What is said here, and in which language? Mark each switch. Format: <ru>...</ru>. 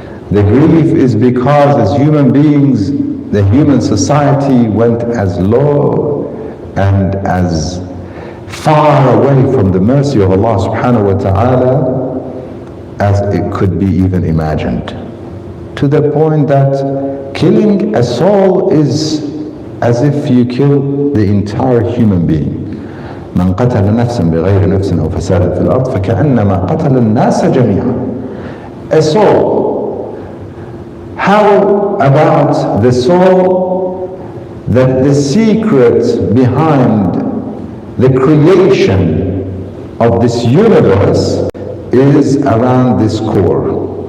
<en>The grief is because as human beings the human society went as low and as far away from the mercy of Allah subhanahu wa ta'ala as it could be even imagined. To the point that killing a soul is as if you kill the entire human being.</en> <ar>من قتل نفسا بغير نفس أو فساد في الأرض فكأنما قتل الناس جميعا.</ar> <en>A soul. How about the soul that the secret behind the creation of this universe is around this core?</en>